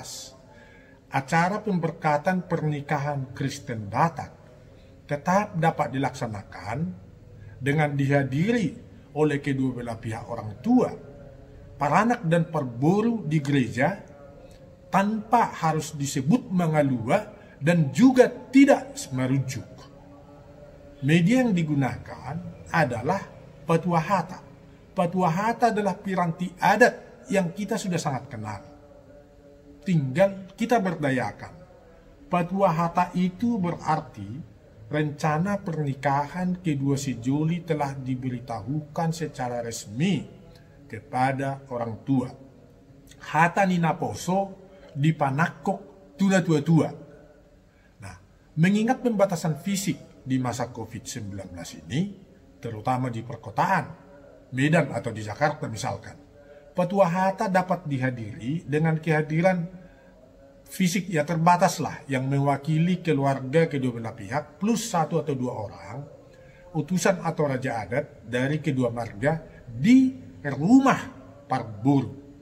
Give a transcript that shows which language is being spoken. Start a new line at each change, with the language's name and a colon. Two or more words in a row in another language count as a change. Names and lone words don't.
Indonesian: Acara pemberkatan pernikahan Kristen Batak tetap dapat dilaksanakan dengan dihadiri oleh kedua belah pihak orang tua, paranak dan perburu di gereja tanpa harus disebut mengelua dan juga tidak merujuk. Media yang digunakan adalah patwa hata. Patwa hata adalah piranti adat yang kita sudah sangat kenal. Tinggal kita berdayakan. Patwa hata itu berarti rencana pernikahan kedua sejoli telah diberitahukan secara resmi kepada orang tua.
Batak Toba: Hata nina poso dipanakok tuna tua-tua.
Indonesian: Nah, mengingat pembatasan fisik di masa COVID-19 ini, terutama di perkotaan, Medan atau di Jakarta misalkan, patwa hata dapat dihadiri dengan kehadiran fisik ya terbatas lah yang mewakili keluarga kedua belah pihak plus 1 atau 2 orang, utusan atau raja adat dari kedua marga di rumah perburu.